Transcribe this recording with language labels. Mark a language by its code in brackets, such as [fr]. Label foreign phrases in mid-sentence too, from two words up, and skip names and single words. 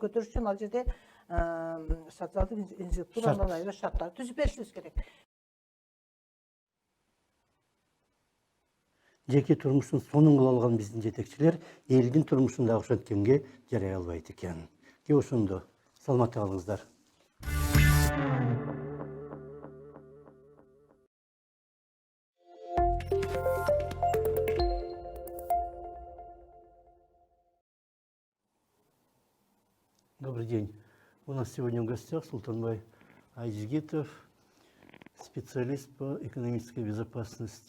[ky] Көтөрүш үчүн ал жерде социалдык институттардан аябай шарттар түзүп беришибиз керек. Жеке турмушун сонун кыла алган биздин жетекчилер элдин турмушун дагы ошенткенге жарай албайт экен. Кеп ошондо саламатта калыңыздар. [ru] Добрый день. У нас сегодня в гостях Султанбай Айжигитов, специалист по экономической безопасности.